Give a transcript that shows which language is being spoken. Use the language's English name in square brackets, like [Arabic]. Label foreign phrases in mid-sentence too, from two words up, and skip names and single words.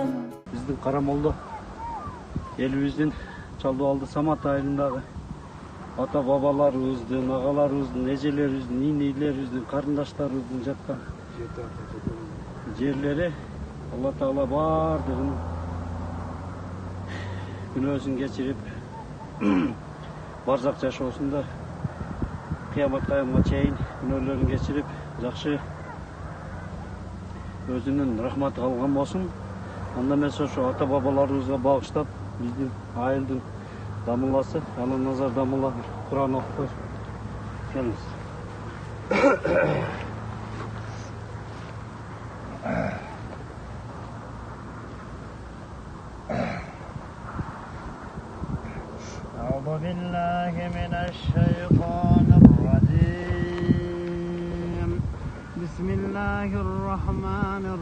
[Kyrgyz] Биздин Карамолдо элибиздин Чалдыбалды Самат айылындагы ата бабаларыбыздын, агаларыбыздын, эжелерибиздин, инейлерибиздин, карындаштарыбыздын жаткан жерлери Алла Таала бардыгын күнөөсүн кечирип, барзак жашоосунда кыямат кайымга чейин күнөөлөрүн кечирип, жакшы өзүнүн рахматы алган болсун. Анда эмес ошо ата бабаларыбызга багыштап, биздин айылдын дамыласы, Алан-Назар дамыла Кур'ан окуп келиңиз. [Arabic] أعوذ بالله من الشيطان الرجيم بسم الله الرحمن